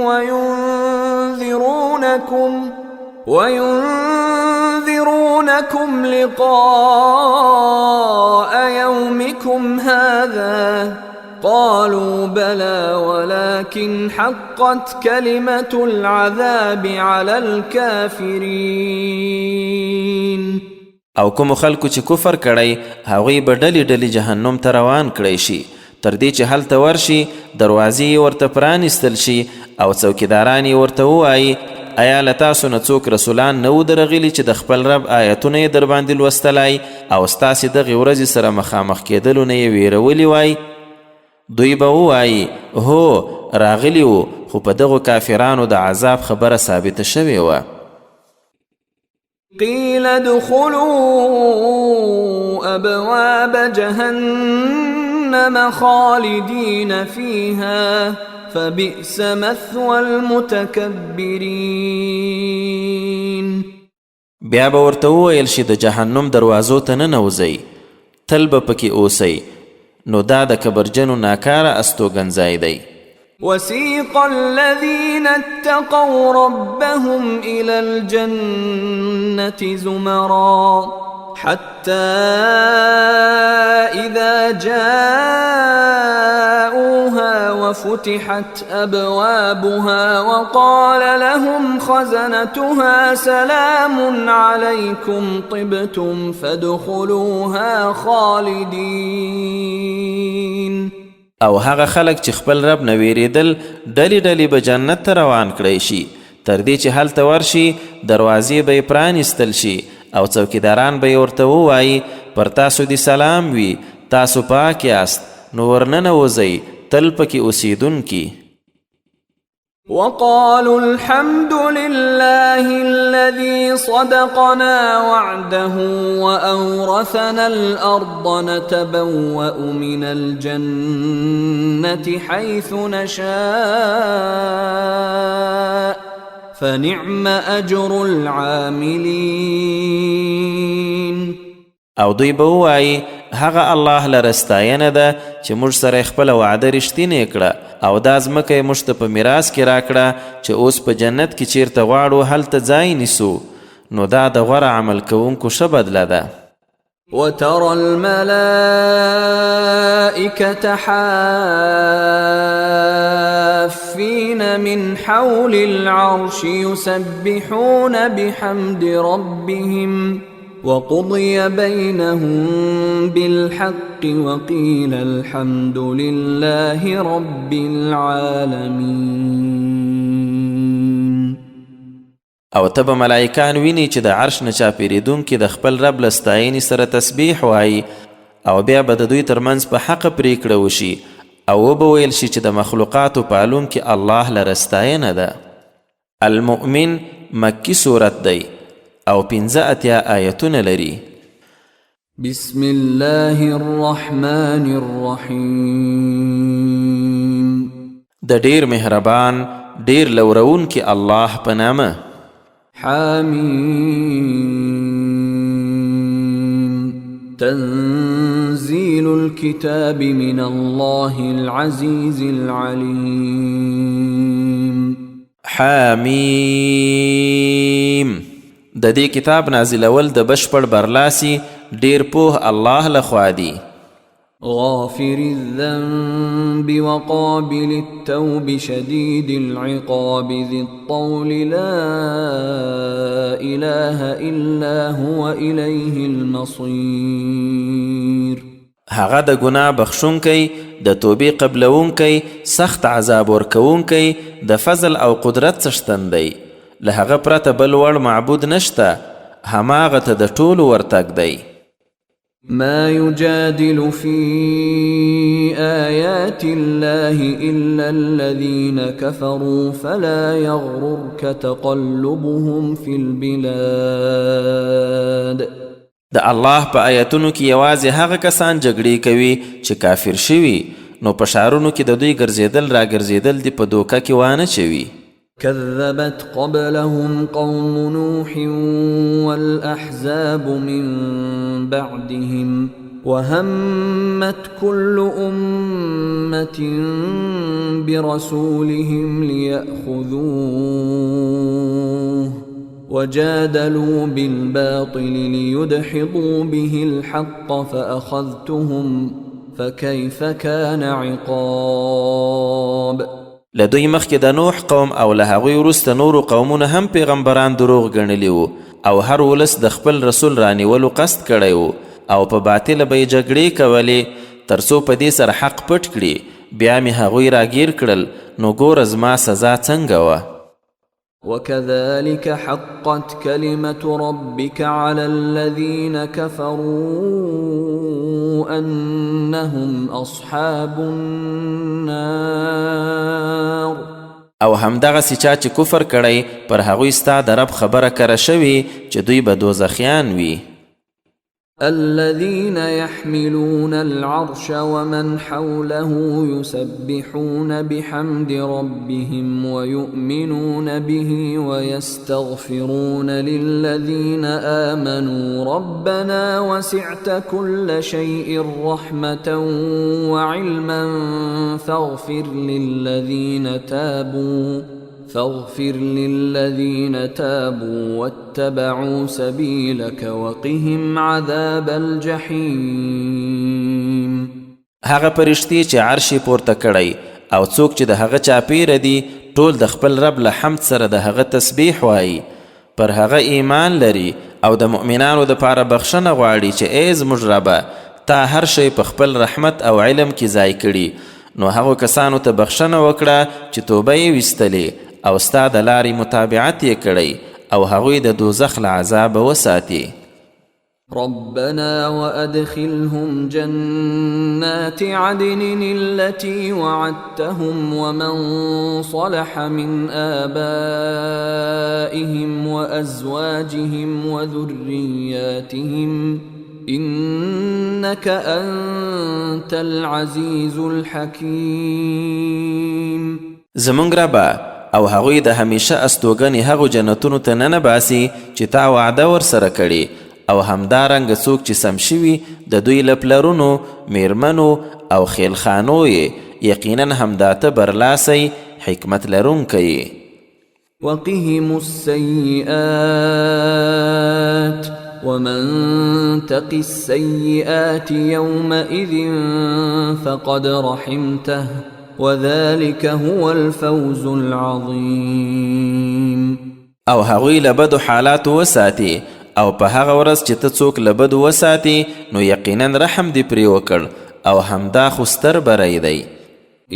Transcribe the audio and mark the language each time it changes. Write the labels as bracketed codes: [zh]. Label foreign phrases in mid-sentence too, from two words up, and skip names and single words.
[ar] وينذرونكم لقاء يومكم هذا قالوا بلى ولكن حقت كلمة العذاب على الكافرين [ps] او کوم خلکو چې کفر کړی هغوی به ډلې ډلې جهنم ته روان کړی شي تر دې چې هلته ورشي دروازې ورته پرانیستل شي او څوکیداران یې ورته ووایي ایا له تاسو نه څوک رسولان نه و درغلي چې د خپل رب آیتونه یې در باندې لوستلی او ستاسې دغې ورځې سره مخامخ کېدلو نه یې ویرولي وای دوی به ووایي هو راغلي وو خو په دغو کافرانو د عذاب خبره ثابته شوې وه [ar] قيل ادخلوا أبواب جهنم خالدين فيها فبئس مثوى المتكبرين [ps] بیا به ورته وویل شي د جهنم دروازو ته ننوځئ تل به پکې اوسئ نو دا د کبرجنو ناکاره استوګنځای دی [ar] وسيق الذين اتقوا ربهم إلى الجنة زمرا حتى إذا جاءوها وفتحت أبوابها وقال لهم خزنتها سلام عليكم طبتم فادخلوها خالدين [ps] او هغه خلک چې خپل رب نه ویریدل ډلې ډلې به جنت ته روان کړی شي تر دې چې هلته ورشي دروازې به یې پرانیستل شي او څوکیداران به یې ورته ووایي پر تاسو دې سلام وي تاسو پاک یاست نو ورننوځئ تل پکې اوسیدونکي [ar] وقالوا الحمد لله الذي صدقنا وعده وأورثنا الأرض نتبوأ من الجنة حيث نشاء فنعم أجر العاملين [ps] او دوی به ووایي هغه الله لره ستاینه ده چې موږ سره خپله وعده رښتینې کړه او دا ځمکه یې موږ ته په میراث کې راکړه چې اوس په جنت کې چیرته غواړو هلته ځای نیسو نو دا د غوره عمل کوونکو ښه بدله ده [ar] وترى الملائكة حافين من حول العرش يسبحون بحمد ربهم وقضي بينهم بالحق وقيل الحمد لله رب العالمين [ps] او ته به ملائکان ویني چې د عرش نه چاپېرېدونکي د خپل رب له ستاینې سره تسبیح وایي او بیا به د دوی ترمنځ په حق پریکړه وشي او وبه ویل شي چې د مخلوقاتو پالونکي الله لره ستاینه ده. المؤمن مکی صورت دی او 15 آیتونه لري. [ar] بسم الله الرحمن الرحیم. [ps] د ډیر مهربان ډیر لورون کی الله په نامه. [ar] حمیم. تنزيل الكتاب من الله العزيز العليم. حمیم. [ps] د دې کتاب نازلول د بشپړ برلاسي ډیر پوه الله لخوا دی. [ar] غافر الذنب وقابل التوب شديد العقاب ذي الطول لا إله إلا هو إليه المصير. [ps] هغه د ګناه بخښونکی، د توبې قبلونکی، سخت عذاب ورکوونکی، د فضل او قدرت څښتن دی. له هغه پرته بل وړ معبود نشته، هماغه ته د ټولو ورتګ دی. [ar] ما يجادل في آيات الله إلا الذين كفروا فلا يغررك تقلبهم في البلاد. [ps] د الله په آیتونو کې یوازې هغه کسان جګړې کوي چې کافر شوي، نو په ښارونو کې د دوی ګرځېدل را ګرځېدل دې په دوکه کې وانه چوي. [ar] كذبت قبلهم قوم نوح والأحزاب من بعدهم وهمت كل أمة برسولهم ليأخذوه وجادلوا بالباطل ليدحضوا به الحق فأخذتهم فكيف كان عقاب. [ps] لدوی مخکې د نوح قوم او له هغوی وروسته نورو قومونه هم پیغمبران دروغ ګڼلي وو او هر ولس د خپل رسول رانیولو قصد کړی وو او په باطله به یې جګړې کولې تر څو په دې سره حق پټ کړي. بیا مې هغوی راګیر کړل، نو ګوره زما سزا څنګه وه. [ar] وكذلك حقت كلمة ربك على الذين كفروا أنهم أصحاب النار. [ps] او همدغسې چا چې کفر کړی پر هغوی ستا د رب خبره کره شوي چې دوی به دوزخیان وي. [ar] الذين يحملون العرش ومن حوله يسبحون بحمد ربهم ويؤمنون به ويستغفرون للذين آمنوا ربنا وسعت كل شيء رحمة وعلما فاغفر للذين تابوا واتبعوا سبيلك وقهم عذاب الجحيم. [ps] هغه پرشتي چې عرش پورته کړی او څوک چې د هغه چاپیره دي ټول د خپل رب له حمد سره د هغه تسبیح وایي، پر هغه ایمان لري او د مؤمنانو دپاره بخښنه غواړي چې ای زموږ ربه تا هر شی په خپل رحمت او علم کې ځای کړي، نو هغو کسانو ته بخښنه وکړه چې توبه یې ویستلې او ستا د لارې متابعت یې کړی او هغوی د دوزخ له عذابه وساتي. [ar] ربنا وأدخلهم جنات عدن التي وعدتهم ومن صلح من آبائهم وأزواجهم وذرياتهم إنك أنت العزيز الحكيم. [ps] زمونږ ربه او هغوی د همیشه استوګنې هغو جنتونو ته ننباسي چې تا وعده ورسره کړي، او همدارنګه څوک چې سم شوي د دوی له پلرونو، میرمنو او خیلخانو یې یقینا همدا ته برلاسی حکمت لرونکی. [ar] وقهم السيئات ومن تق السيئات يومئذ فقد رحمته وذلك هو الفوز العظيم. [ps] او هغوی له بدو حالاتو وساتي او په هغه ورځ چې ته څوک له بدو وساتي نو یقینا رحم دې پرې وکړ او همدا خو ستر بری دی.